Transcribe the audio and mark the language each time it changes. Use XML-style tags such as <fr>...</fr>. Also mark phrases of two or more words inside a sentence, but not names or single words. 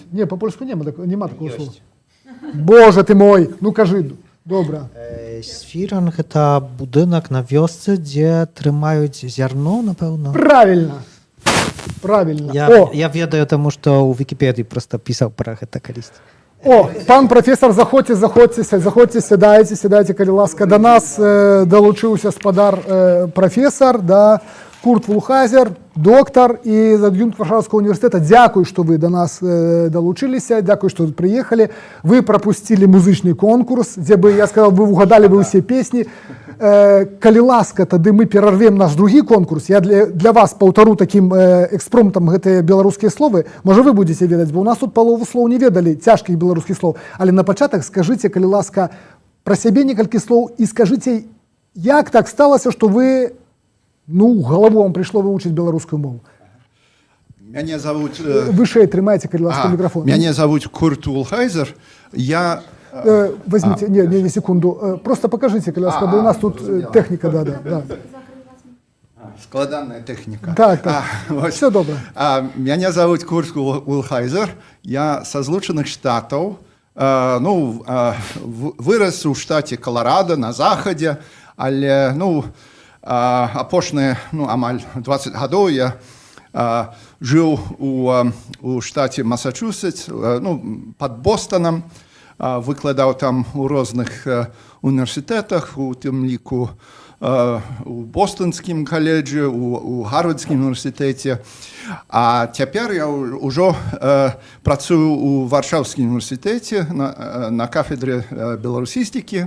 <ru>Не, по-польску нема такого слова. Боже ты мой,</ru> <be>ну кажи, добра. Свіран – гэта будынак на вёсцы, дзе трымаюць зярно, напэўна.</be> <ru>Правильно. Правильно.</ru> <be>Я ведаю, таму што ў Вікіпедыі проста пісаў пра гэта калісьці. О, пан професор, заходзьце, сядайце, калі ласка. До нас долучыўся спадар професор, да, Курт Вулхайзер, доктор і ад'юнкт Варшаўскага універсітэта. Дзякуй, што вы до нас долучыліся, дзякуй, што тут прыехалі. Вы прапусцілі музычны конкурс, дзе бы,</be> <ru>я сказал,</ru> <be>вы угадалі бы ўсе песні. Калі ласка, тады мы перарвем наш другі конкурс. Я для вас паўтару такім экспромтам гэтыя беларускія словы. Можа, вы будзеце ведаць, бо у нас тут палову слоў не ведалі, цяжкіх беларускіх слоў. Але на пачатак скажыце, калі ласка, пра сябе некалькі слоў і скажыце, як так сталася, што вы, ну, галаву вам прыйшло вывучыць беларускую мову.</be> <ru>Меня зовут...</ru> <be>Вышэй трымайце, калі ласка, мікрафон.</be> <ru>Меня зовут Курт Вулхайзер. Я... Возьмите, не, секунду. Просто покажите,</ru> <be>калі ласка, бо у нас тут техника, да. Складанная техника. Так.</be> <ru>Вот. Все добро. Меня зовут Курт Вулхайзер. Я со Злученых Штатов. Вырос у штате Колорадо, на заходе. Але, апошние, амаль 20 годов я жил у штате Массачусетс, под Бостоном.</ru> <be>Выкладаў там у розных універсітетах, у тым ліку у Бостонскім каледжы, у Гарвардскім універсітэце. А цяпер я ўжо працую у Варшаўскім універсітэце на кафедры беларусістыкі.</be>